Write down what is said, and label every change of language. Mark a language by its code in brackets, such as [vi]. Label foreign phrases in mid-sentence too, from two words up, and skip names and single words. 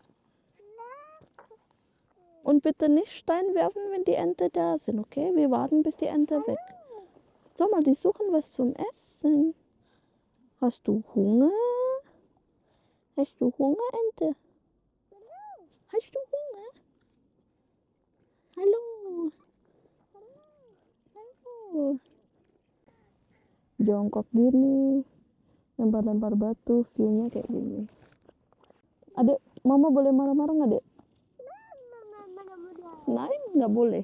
[de] Und bitte nicht Stein werfen, wenn die Ente da sind, okay? Wir warten, bis die Ente weg. Sag mal, die suchen was zum Essen. Hast du Hunger? Hast du Hunger, Ente? Hast du Hunger? [id] Halo. Halo. Jongkok gini, lempar-lempar batu, view-nya kayak gini. Adek, mama boleh marah-marah nggak, Dek? Naik nggak boleh.